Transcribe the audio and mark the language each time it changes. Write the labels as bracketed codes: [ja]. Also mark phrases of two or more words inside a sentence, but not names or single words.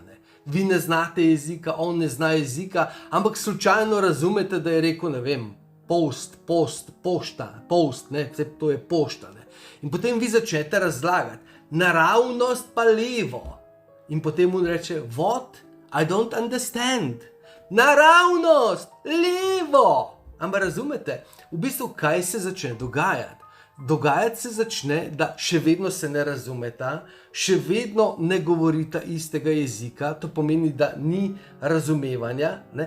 [sl] Vi ne znate jezika, on ne zna jezika, ampak slučajno razumete, da je rekel, ne vem, pošta, ne, vse to je pošta. Ne. In potem vi začnete razlagati, naravnost pa levo. In potem on reče, [en] what? I don't understand. [sl] Naravnost, levo. Ampak razumete, v bistvu kaj se začne dogajati? Dogajati se začne, da še vedno se ne razumeta, še vedno ne govorita istega jezika, to pomeni, da ni razumevanja, ne?